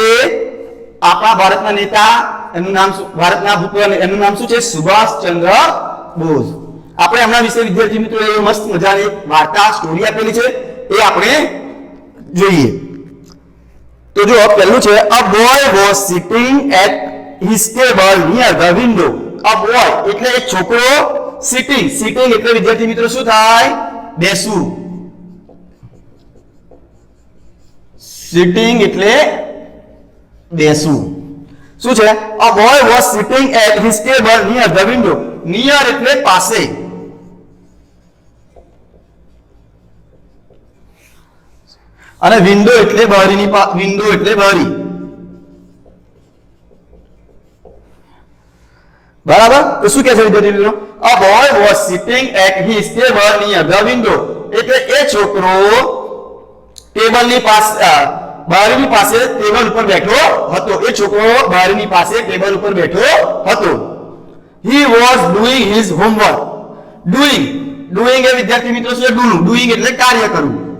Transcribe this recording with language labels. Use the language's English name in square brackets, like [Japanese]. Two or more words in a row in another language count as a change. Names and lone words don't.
[Gujarati] આપણા ભારતના નેતા, એનું નામ ભારતના ભૂતપૂર્વ એનું નામ શું છે? સુભાષચંદ્ર બોઝ. આપણે એમના વિશે વિદ્યાર્થી મિત્રો એ મસ્ત મજાની વાર્તા સ્ટોરી આપેલી છે, એ આપણે જોઈએ. તો જો પહેલું છે, [English] a boy was sitting at his table near the window. a boy [Gujarati] એટલે એક છોકરો, sitting એટલે વિદ્યાર્થી મિત્રો શું થાય? બેસવું. sitting એટલે બેસવું. શું છે? [English] a boy was sitting at his table near the window. [Gujarati] near એટલે પાસે, અને વિન્ડો એટલે બારીની, વિન્ડો એટલે બારી. બરાબર, તો શું કહે છે વિદ્યાર્થી મિત્રો? [English] a boy was sitting at his table near the window. [Gujarati] એટલે એ છોકરો ટેબલની પાસે, બારીની પાસે ટેબલ ઉપર બેઠો હતો. એ છોકરો બારીની પાસે ટેબલ ઉપર બેઠો હતો. [English] he was doing his homework. [Gujarati] doing એ વિદ્યાર્થી મિત્રો શું છે? doing એટલે કાર્ય કરવું.